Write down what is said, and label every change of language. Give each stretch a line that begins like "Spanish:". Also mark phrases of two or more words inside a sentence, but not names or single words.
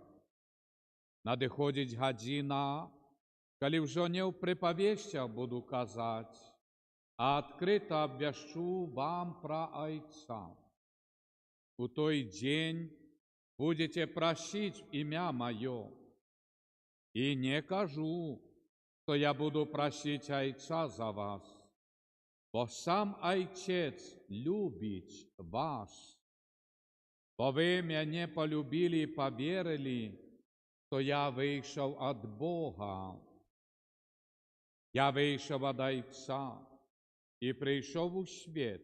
Belarusian: Надыходзіць гадзіна, калі ўжо не ў прыпавесцях буду казаць, а адкрыта абвяшчу вам пра Айца. У той дзень будете прасіць імя Маё. І не кажу, што я буду прасіць Айца за вас, бо сам
Ukrainian: Отець любить вас. Бо ви мене полюбили і повірили, то я вийшов від Бога. Я вийшов від Отця і прийшов у світ.